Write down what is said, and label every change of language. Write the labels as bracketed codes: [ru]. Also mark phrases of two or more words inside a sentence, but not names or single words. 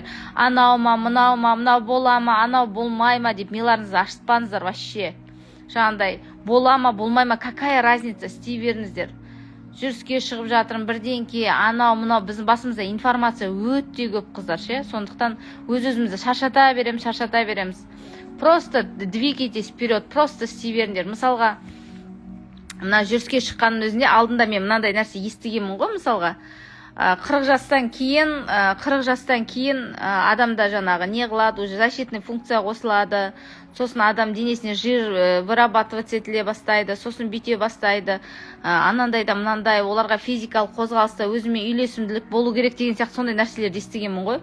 [kk] Анау ма, мынау бола ма, анау болмай ма деп миларыңызды ашытпаңыздар вообще. Жаңағыдай бола ма, болмай ма, [ru] какая разница, [kk] істей беріңіздер. Жүріске шығып жатырмын, бірдеңке, анау мынау, біздің басымызда информация өте көп, қыздар ше. Сондықтан өз-өзімізді шаршата береміз. [ru] Просто двигайтесь вперед, просто [kk] істей беріңдер. Мысалға, мына жүріске шыққанның өзінде алдында мен мынандай нәрсе естігенмін ғой, мысалға 40 жастан кейін адамда жаңағы не қылады, [ru] уже защитный функция [kk] қосылады, сосын адам денесіне [ru] жир вырабатывать [kk] етіле бастайды, сосын бүйте бастайды, анандай да мынандай, оларға физикалық қозғалыста өзіме үйлесімділік болу керек деген сияқты сондай нәрселерді естігенмін ғой.